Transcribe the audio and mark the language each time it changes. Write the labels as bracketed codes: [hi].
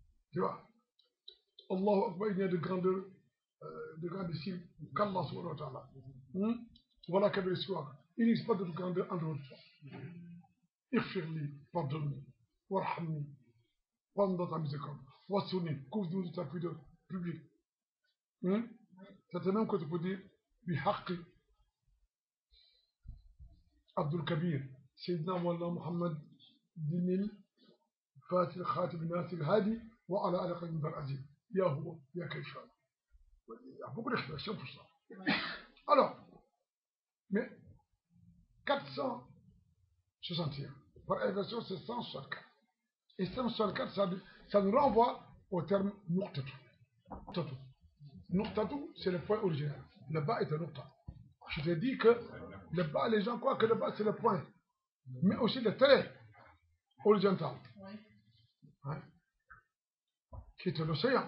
[fr] Tu vois, Allahu Akbar, il y a de grandissimes qu'Allah subhanahu wa ta'ala. Voilà [ar] kabir siwaka. [fr] Il n'existe pas de grandeur en dehors de toi. Ighfirli, pardonne-moi, warhamni, prends dans ta miséricorde, wassouni, couvre-nous de ta pudeur publique. C'est même que tu peux dire [ar] بحق عبد الكبير سيدنا مولانا محمد بن الفاتح الخاتم الناصر الهادي وعلى آله قديم العزيز يا هو يا كيشان. [fr] Il y a beaucoup d'expressions pour ça. Alors, mais 461 par inversion c'est 164 et 164 ça nous renvoie au terme nuqtatu. Nuqtatu c'est le point original. Le bas est un nuqta. Je te dis que le bas, les gens croient que le bas c'est le point, mais aussi le trait horizontal, hein, qui est l'océan.